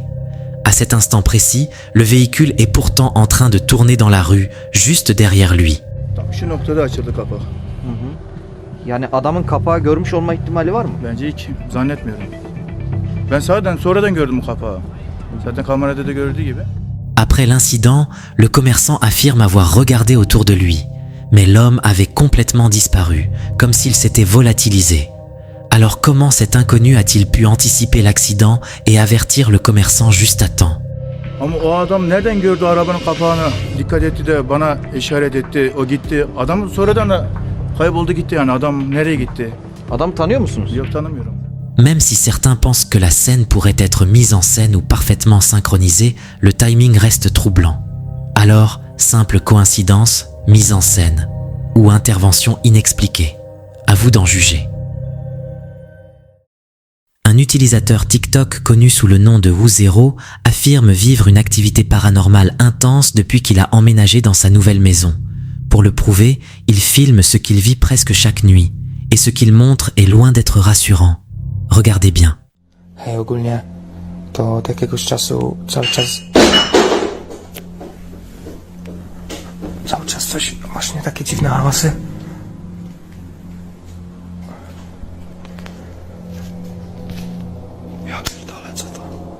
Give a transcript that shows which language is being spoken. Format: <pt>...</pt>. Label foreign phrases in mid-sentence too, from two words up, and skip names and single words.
<fr>À cet instant précis, le véhicule est pourtant en train de tourner dans la rue, juste derrière lui.</fr> <tr>Şu noktada açıldı kapak. Yani adamın kapağı görmüş olma ihtimali var mı? Bence hiç zannetmiyorum. Ben sonradan gördüm bu kapağı. Zaten kamerada da gördüğü gibi.</tr> <fr>Après l'incident, le commerçant affirme avoir regardé autour de lui. Mais l'homme avait complètement disparu, comme s'il s'était volatilisé. Alors comment cet inconnu a-t-il pu anticiper l'accident et avertir le commerçant juste à temps?</fr> <tr>Ama o adam nereden gördü arabanın kapağını? Dikkat etti de bana işaret etti. O gitti. Adam sonradan da kayboldu gitti yani. Adam nereye gitti? Adamı tanıyor musunuz? Yok tanımıyorum.</tr> <fr>Même si certains pensent que la scène pourrait être mise en scène ou parfaitement synchronisée, le timing reste troublant. Alors, simple coïncidence, mise en scène ou intervention inexpliquée. À vous d'en juger. Un utilisateur TikTok connu sous le nom de Woozero affirme vivre une activité paranormale intense depuis qu'il a emménagé dans sa nouvelle maison. Pour le prouver, il filme ce qu'il vit presque chaque nuit, et ce qu'il montre est loin d'être rassurant. Regardez bien.</fr> <pl>Hej, ogólnie to od jakiegoś czasu cały czas coś, właśnie takie dziwne hałasy. Ja pierdolę, co to?</pl>